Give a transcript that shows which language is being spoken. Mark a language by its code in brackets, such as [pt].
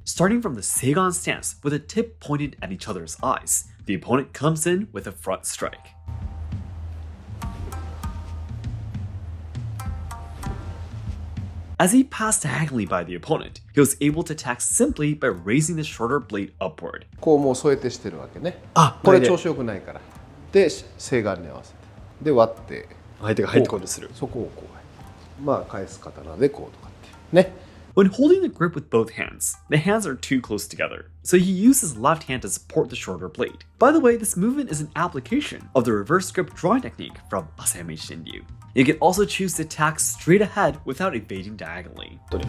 [en] Starting from the Seigan stance with a tip pointed at each other's eyes, the opponent comes in with a front strike. As he passed diagonally by the opponent, he was able to attack simply by raising the shorter blade upward. [ja] こうもう添えてしてるわけね。これ調子よくないから。で、正眼に合わせて。で、割って。相手が入ってこようとする。そこをこう。まあ、返す刀でこうとかって。ね。 [en] When holding the grip with both hands, the hands are too close together, so he used his left hand to support the shorter blade. By the way, this movement is an application of the reverse grip drawing technique from Asayama Ichiden. You can also choose to attack straight ahead without evading diagonally.